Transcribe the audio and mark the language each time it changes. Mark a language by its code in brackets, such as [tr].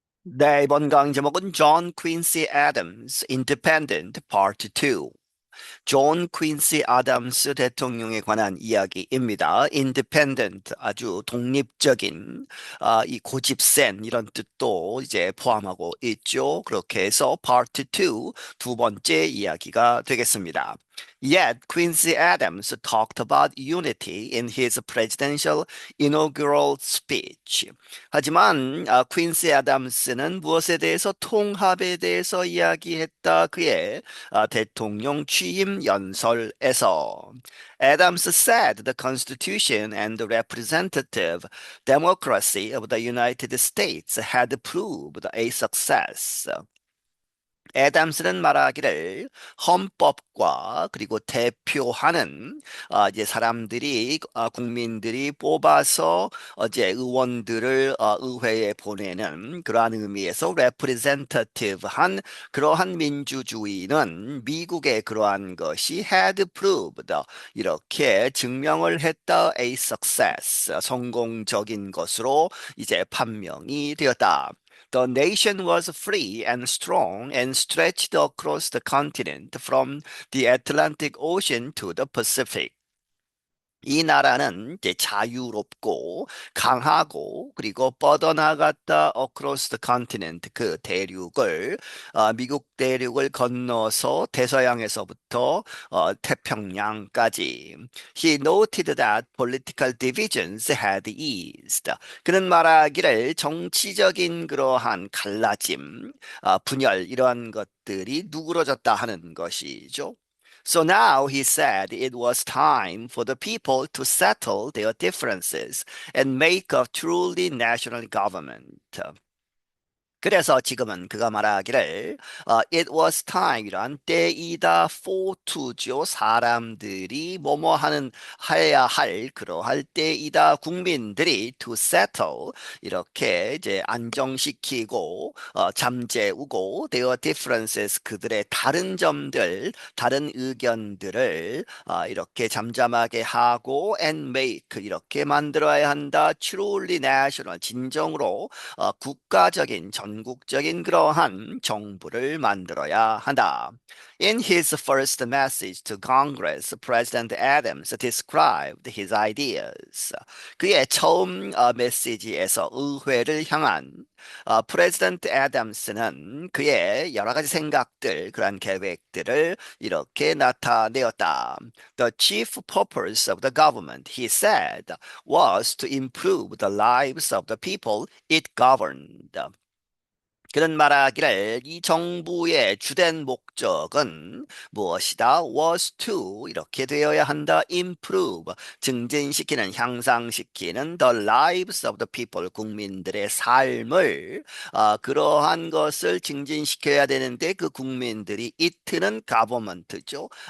[ko] 네, 이번 강의 제목은 John Quincy Adams, Independent Part 2. 존 퀸시 아담스 대통령에 관한 이야기입니다. Independent, 아주 독립적인, 이 고집센 이런 뜻도 이제 포함하고 있죠. 그렇게 해서 Part 2, 두 번째 이야기가 되겠습니다. [en] Yet Quincy Adams talked about unity in his presidential inaugural speech. [ko] 하지만 퀸시 아담스는 무엇에 대해서 통합에 대해서 이야기했다. 그의 대통령 취임 연설에서 [en] Adams said the Constitution and the representative democracy of the United States had proved a success. [ko] 애담스는 말하기를 헌법과 그리고 대표하는 이제 사람들이 국민들이 뽑아서 이제 의원들을 의회에 보내는 그러한 의미에서 representative한 그러한 민주주의는 미국의 그러한 것이 [en] had proved [ko] 이렇게 증명을 했다 [en] a success [ko] 성공적인 것으로 이제 판명이 되었다. [en] The nation was free and strong and stretched across the continent from the Atlantic Ocean to the Pacific. [ko] 이 나라는 이제 자유롭고 강하고 그리고 뻗어나갔다 [en] across the continent [ko] 그 대륙을 미국 대륙을 건너서 대서양에서부터 태평양까지. [en] He noted that political divisions had eased. [ko] 그는 말하기를 정치적인 그러한 갈라짐, 분열 이러한 것들이 누그러졌다 하는 것이죠. [en] So now he said it was time for the people to settle their differences and make a truly national government. [ko] 그래서 지금은 그가 말하기를 [en] it was time [ko] 이란 때이다 [en] for to [ko] 죠. 사람들이 뭐뭐 하는 해야 할 그러할 때이다. 국민들이 [en] to settle [ko] 이렇게 이제 안정시키고 잠재우고 [en] their differences [ko] 그들의 다른 점들, 다른 의견들을 이렇게 잠잠하게 하고 [en] and make [ko] 이렇게 만들어야 한다. [en] truly national [ko] 진정으로 국가적인 전국적인 그러한 정부를 만들어야 한다. [en] In his first message to Congress, President Adams described his ideas. [ko] 그의 처음 메시지에서 의회를 향한 프레지던트 애덤스는 그의 여러 가지 생각들, 그런 계획들을 이렇게 나타내었다. [en] The chief purpose of the government, he said, was to improve the lives of the people it governed. [ko] 그는 말하기를 이 정부의 주된 목적은 무엇이다? [en] was to [ko] 이렇게 되어야 한다. improve 증진시키는 향상시키는 [en] the lives of the people [ko] 국민들의 삶을 그러한 것을 증진시켜야 되는데 그 국민들이 it는 government죠.